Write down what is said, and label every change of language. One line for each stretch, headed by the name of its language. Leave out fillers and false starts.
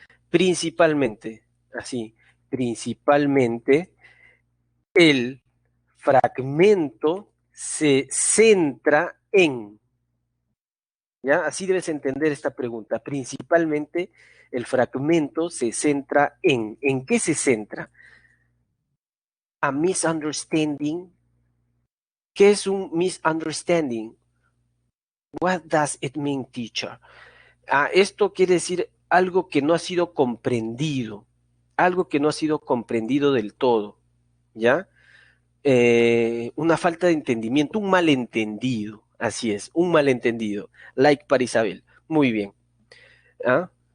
Spanish: Principalmente, así, principalmente el fragmento se centra en, ¿ya? Así debes entender esta pregunta. Principalmente el fragmento se centra ¿en qué se centra? A misunderstanding. ¿Qué es un misunderstanding?
English: What does it mean, teacher?
Spanish: Esto quiere decir algo que no ha sido comprendido, algo que no ha sido comprendido del todo, ¿ya? Una falta de entendimiento, un malentendido, así es, un malentendido, like para Isabel, muy bien. ¿Ah?